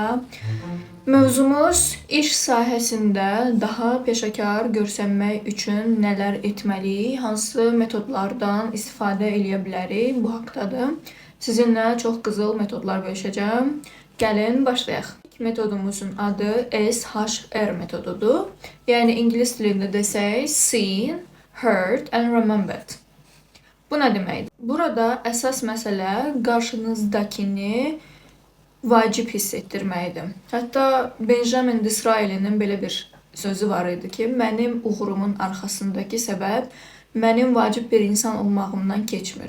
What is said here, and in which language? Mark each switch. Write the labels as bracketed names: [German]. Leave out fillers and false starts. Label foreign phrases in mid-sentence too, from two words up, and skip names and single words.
[Azerbaijani] Mövzumuz iş sahəsində daha peşəkar görsənmək üçün nələr etməliyik, hansı metodlardan istifadə eləyə bilərik bu haqqdadır. Sizinlə çox qızıl metodlar bölüşəcəm. Gəlin başlayaq. İlk metodumuzun adı SHR metodudur. Yəni ingilis dilində desək [English] seen, heard and remembered. [Azerbaijani] Bu nə deməkdir? Burada əsas məsələ qarşınızdakını vacib hiss etdirməkdir. Hətta Benjamin Disraeli'nin belə bir sözü var idi ki, mənim uğurumun arxasındakı səbəb mənim vacib bir insan olmağımdan keçmir.